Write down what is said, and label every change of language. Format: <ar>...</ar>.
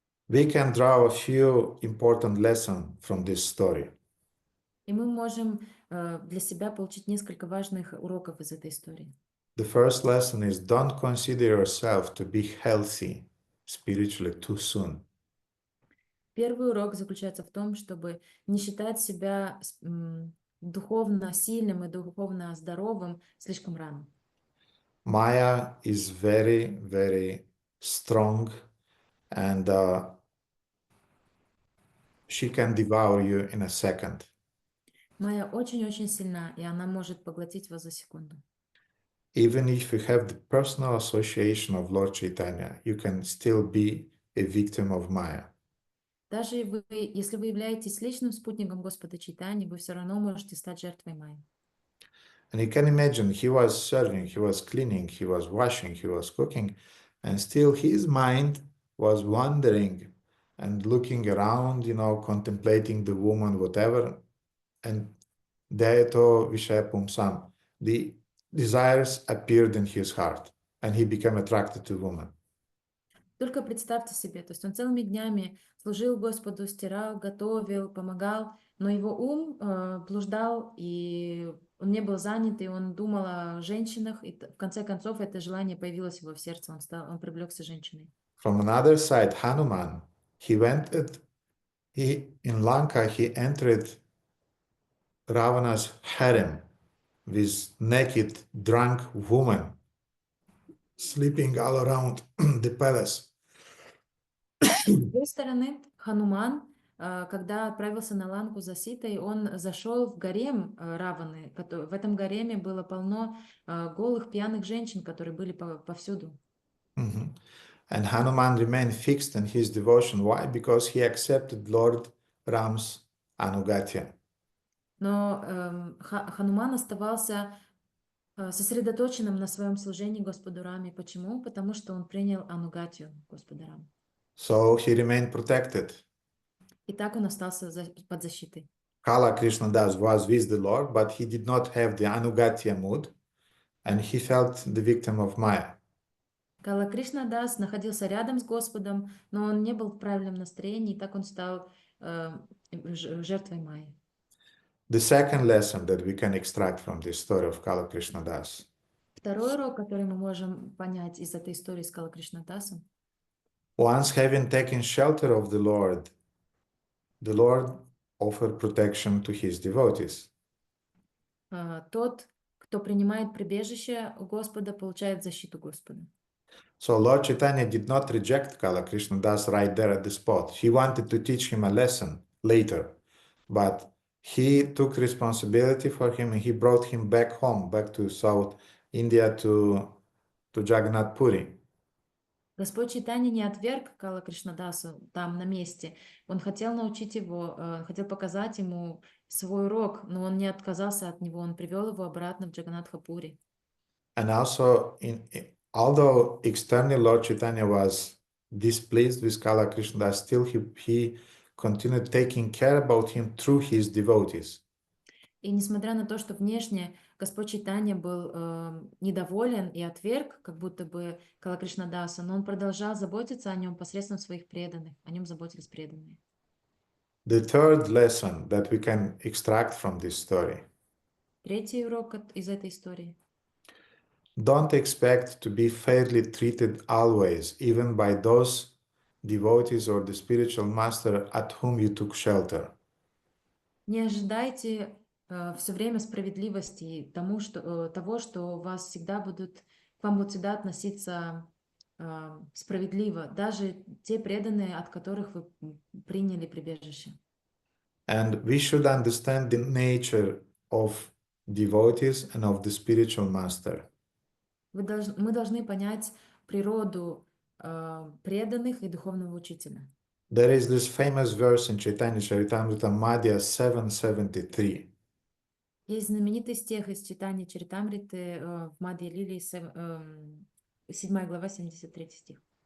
<en>We can draw a few important lessons from this story.</en> <ru>И мы можем для себя получить несколько важных уроков из этой истории.</ru> <en>The first lesson is don't consider yourself to be healthy spiritually too soon.</en> <ru>Первый урок заключается в том, чтобы не считать себя духовно сильным и духовно здоровым слишком рано.</ru> <en>Maya is very, very strong, and she can devour you in a second.</en> <ru>Майя очень-очень сильна, и она может поглотить вас за секунду.</ru> <en>Even if you have the personal association of Lord Chaitanya, you can still be a victim of Maya.</en> <ru>Даже если вы являетесь личным спутником Господа Чайтаньи, вы все равно можете стать жертвой Майи.</ru> <en>And you can imagine, he was serving, he was cleaning, he was washing, he was cooking, and still his mind was wandering and looking around, contemplating the woman, whatever. And</en> <sa>Dayato Vishaya Pumsam,</sa> <en>the desires appeared in his heart, and he became attracted to woman.</en> <ru>Только представьте себе, то есть он целыми днями служил Господу, стирал, готовил, помогал, но его ум блуждал, и он не был занят, и он думал о женщинах, и в конце концов это желание появилось в его сердце, он привлекся женщиной.</ru> <en>From another side, Hanuman, in Lanka, he entered Ravana's harem with naked, drunk women sleeping all around the palace.</en> <ru>С другой стороны, Хануман, когда отправился на Ланку за Ситой, он зашел в гарем Раваны. В этом гареме было полно голых, пьяных женщин, которые были повсюду.</ru> <en>And Hanuman remained fixed in his devotion. Why? Because he accepted Lord Ram's ānugatya.</en> <ru>Но Хануман оставался сосредоточенным на своем служении Господу Раме. Почему? Потому что он принял анугатию Господа Рама.</ru> <en>So he remained protected.</en> <ru>И так он остался под защитой.</ru> <en>Kala Krishna Das was with the Lord, but he did not have the anugatya mood, and he felt the victim of Maya.</en> <ru>Кала Кришна Дас находился рядом с Господом, но он не был в правильном настроении, и так он стал жертвой Майи.</ru> <en>The second lesson that we can extract from this story of Kala Krishna Das.</en> <ru>Второй урок, который мы можем понять из этой истории с Кала Кришна Дасом.</ru> <en>Once having taken shelter of the Lord offered protection to his devotees.</en> <ru>Тот, кто принимает прибежище у Господа, получает защиту Господа.</ru> <en>So Lord Chaitanya did not reject Kala Krishna Das right there at the spot. He wanted to teach him a lesson later, but he took responsibility for him and he brought him back home, back to South India, to Jagannath Puri.</en> <ru>Господь Чайтанья не отверг Кала Кришнадасу там на месте. Он хотел научить его, хотел показать ему свой урок, но он не отказался от него. Он привел его обратно в Джаганнатха-пури.</ru> <en>And also, although externally Lord Chaitanya was displeased with Kala Krishna Das, still he continued taking care about him through his devotees.</en> <ru>И несмотря на то, что внешне Господь Чайтанья был недоволен и отверг, как будто бы Кала Кришнадаса, но он продолжал заботиться о нем посредством своих преданных. О нем заботились преданные.</ru> <en>The third lesson that we can extract from this story.</en> <ru>Третий урок из этой истории.</ru> <en>Don't expect to be fairly treated always, even by those devotees or the spiritual master at whom you took shelter.</en> <ru>Не ожидайте все время справедливости и того, что вас всегда к вам будут всегда относиться справедливо, даже те преданные, от которых вы приняли прибежище.</ru> <en>And we should understand the nature of devotees and of the spiritual master.</en> <ru>Мы должны понять природу преданных и духовного учителя.</ru> <en>There is this famous verse in Chaitanya Charitamrita Madhya 7:73.</en> <ru>Есть знаменитый стих из Чайтаньи Чаритамриты в Мадхья Лилии, 7 глава, 73 стих.</ru>